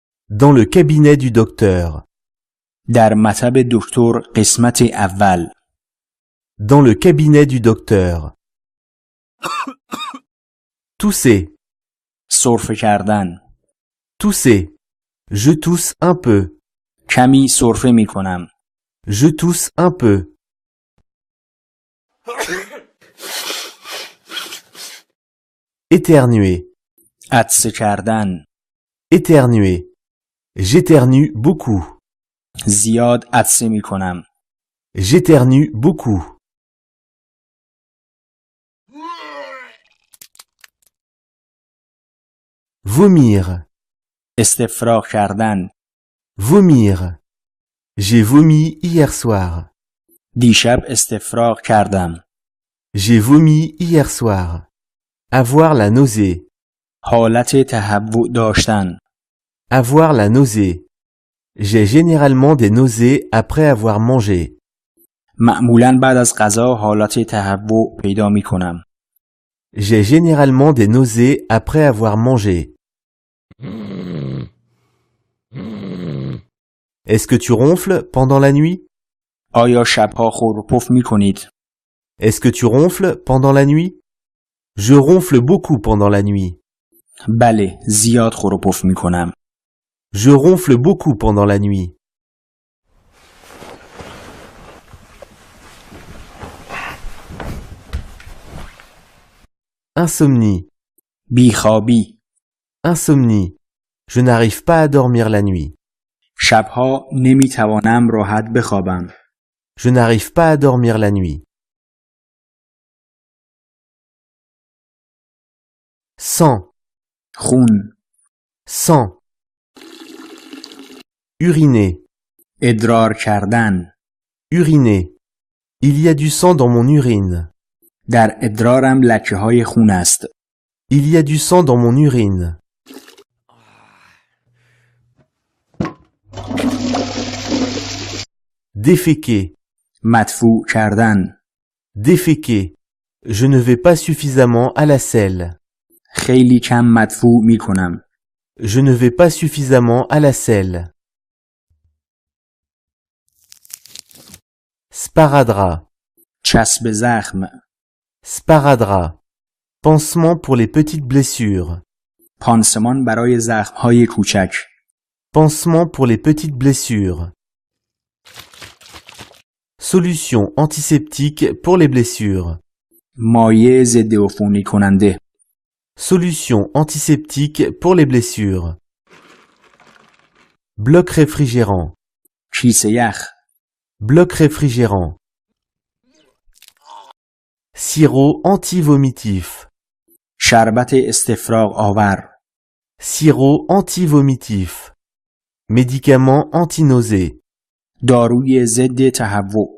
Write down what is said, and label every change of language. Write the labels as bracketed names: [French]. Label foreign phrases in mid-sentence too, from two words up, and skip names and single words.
[French] Dans le cabinet du docteur. [Persian] در مطب دکتر قسمت اول. [French] Dans le cabinet du docteur. Tousser. [Persian] سرفه کردن. [French] Tousser. Je tousse un peu. [Persian] کمی سرفه می کنم. [French] Je tousse un peu. Éternuer. [Persian] عطسه کردن. [French] Éternuer. J'éternue beaucoup. [Persian] زیاد عطسه می کنم. [French] J'éternue beaucoup. Vomir. [Persian] استفراغ کردن. [French] Vomir. J'ai vomi hier soir. [Persian] دیشب استفراغ کردم. [French] J'ai vomi hier soir. Avoir la nausée. [Persian] حالت تهوع داشتن. [French] Avoir la nausée. J'ai généralement des nausées après avoir mangé. [Persian] معمولاً بعد از غذا حالت تهوع پیدا می کنم. [French] J'ai généralement des nausées après avoir mangé. Est-ce que tu ronfles pendant la nuit? [Persian] آیا شبها خور و پف می کنید؟ [French] Est-ce que tu ronfles pendant la nuit? Je ronfle beaucoup pendant la nuit. [Persian] بله، زیاد خور و پف می کنم. [French] Je ronfle beaucoup pendant la nuit. Insomnie. [Persian] بیخوابی. [French] Insomnie. Je n'arrive pas à dormir la nuit. [Persian] شبها نمی توانم راحت بخوابم. [French] Je n'arrive pas à dormir la nuit. Sang. [Persian] خون. [French] Sang. Uriner. [Persian] ادرار کردن. [French] Uriner. Il y a du sang dans mon urine. [Persian] در ادرارم لکه های خون است. [French] Il y a du sang dans mon urine. Déféquer. [Persian] مدفوع کردن. [French] Déféquer. Je ne vais pas suffisamment à la selle. [Persian] خیلی کم مدفوع می کنم. [French] Je ne vais pas suffisamment à la selle. Sparadrap. [Persian] چسب زخم. [French] Sparadrap. Pansement pour les petites blessures. [Persian] پانسمان برای زخم های کوچک. [French] Pansement pour les petites blessures. Solution antiseptique pour les blessures. [Persian] مایع ضد عفونی کننده. [French] Solution antiseptique pour les blessures. Bloc réfrigérant. [Persian] کیسه یخ. [French] Bloc réfrigérant. Sirop antivomitif. [Persian] شربت استفراغ آور. [French] Sirop antivomitif. Médicament anti-nausée. [Persian] داروی ضد تهوع.